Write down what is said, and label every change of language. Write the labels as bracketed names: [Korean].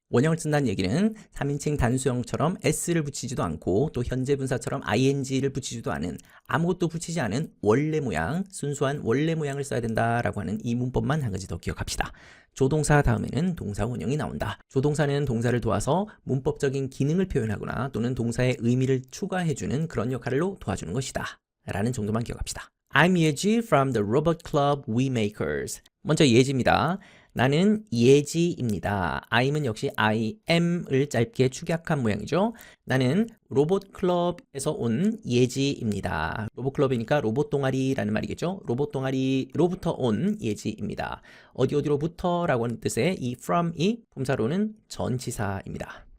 [Korean] 원형을 쓴다는 얘기는 3인칭 단수형처럼 s를 붙이지도 않고 또 현재 분사처럼 ing를 붙이지도 않은 아무것도 붙이지 않은 원래 모양, 순수한 원래 모양을 써야 된다라고 하는 이 문법만 한 가지 더 기억합시다. 조동사 다음에는 동사 원형이 나온다. 조동사는 동사를 도와서 문법적인 기능을 표현하거나 또는 동사의 의미를 추가해주는 그런 역할로 도와주는 것이다 라는 정도만 기억합시다. [English] I'm Yeji from the Robot Club We Makers. [Korean] 먼저 예지입니다. 나는 예지입니다. I'은 역시 I am을 짧게 축약한 모양이죠. 나는 로봇 클럽에서 온 예지입니다. 로봇 클럽이니까 로봇 동아리라는 말이겠죠. 로봇 동아리로부터 온 예지입니다. 어디로부터라고 하는 뜻의 이 from이 품사로는 전치사입니다.